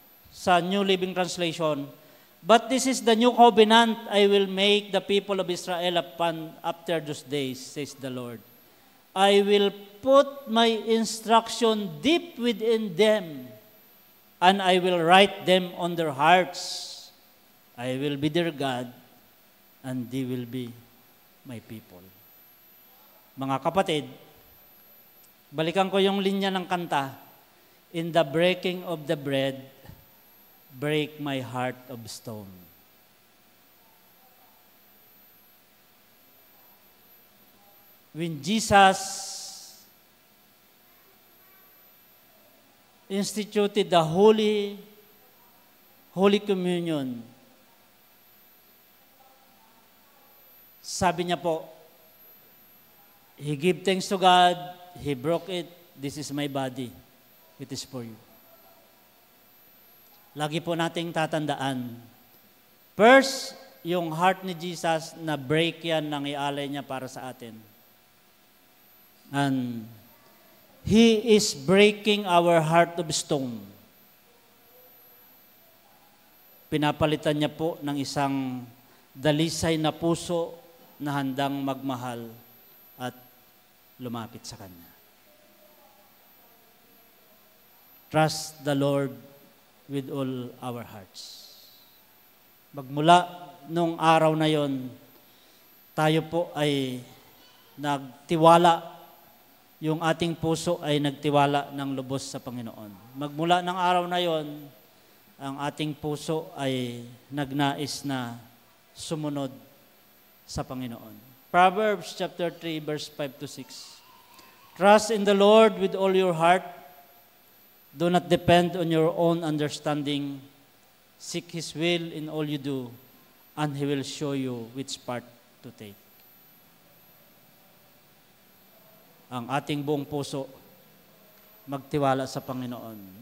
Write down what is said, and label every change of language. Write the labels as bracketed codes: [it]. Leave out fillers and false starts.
[en] Sa New Living Translation, but this is the new covenant I will make the people of Israel upon after those days, says the Lord. I will put my instruction deep within them, and I will write them on their hearts. I will be their God, and they will be my people. [tl] Mga kapatid, balikan ko yung linya ng kanta. [en] In the breaking of the bread, break my heart of stone. When Jesus instituted the Holy Communion, [tl] sabi niya po, [en] He gave thanks to God, He broke it, this is my body, it is for you. [tl] Lagi po nating tatandaan, First, yung heart ni Jesus na break yan nang ialay niya para sa atin. [en] And He is breaking our heart of stone. [tl] Pinapalitan niya po ng isang dalisay na puso na handang magmahal at lumapit sa Kanya. [en] Trust the Lord with all our hearts. [tl] Magmula nung araw na yon, tayo po ay nagtiwala, yung ating puso ay nagtiwala ng lubos sa Panginoon. Magmula ng araw na yon, ang ating puso ay nagnais na sumunod sa Panginoon. [en] Proverbs chapter 3, verse 5 to 6. Trust in the Lord with all your heart. Do not depend on your own understanding. Seek His will in all you do, and He will show you which part to take. [tl] Ang ating buong puso, magtiwala sa Panginoon.